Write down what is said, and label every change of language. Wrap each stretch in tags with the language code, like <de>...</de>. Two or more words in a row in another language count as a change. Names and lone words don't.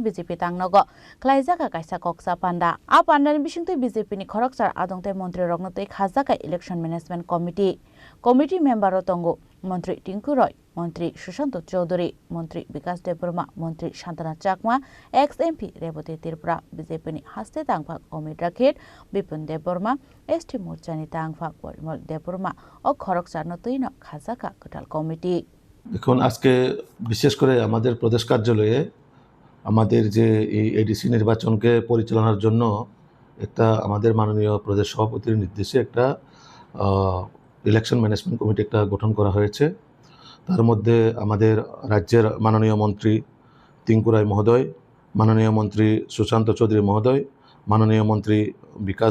<trp>BJP tangnogo khlaijaka kaisa koksa panda a pandan bisingti BJP ni khoraksa adong tei montri rongno tei khajaka</trp> <en>election management committee member</en> <trp>tongo Montri Tinku Roy, Montri Shushanto Chaudhary, Montri Vikas Deborma, Montri Shantana Chakma, ex-MP Reboti Tripura, BJP ni haste tangphak Omid Rakhet, Bipin Deborma, ST Morcha ni tangphak Porimol Deborma ও খরকসার নতুন খাজাকা কোটাল কমিটি</trp> <bn>এখন আজকে বিশেষ করে আমাদের প্রদেশ কার্যালয়ে আমাদের যে এই এডিসি নির্বাচনকে পরিচালনার জন্য একটা আমাদের মাননীয় প্রদেশ সভাপতির নির্দেশে একটা</bn> <en>election management committee</en> <bn>একটা গঠন করা হয়েছে তার মধ্যে আমাদের রাজ্যের মাননীয় মন্ত্রী টিঙ্কু রায় মহোদয় মাননীয় মন্ত্রী সুশান্ত চৌধুরী মহোদয় মাননীয় মন্ত্রী বিকাশ</bn>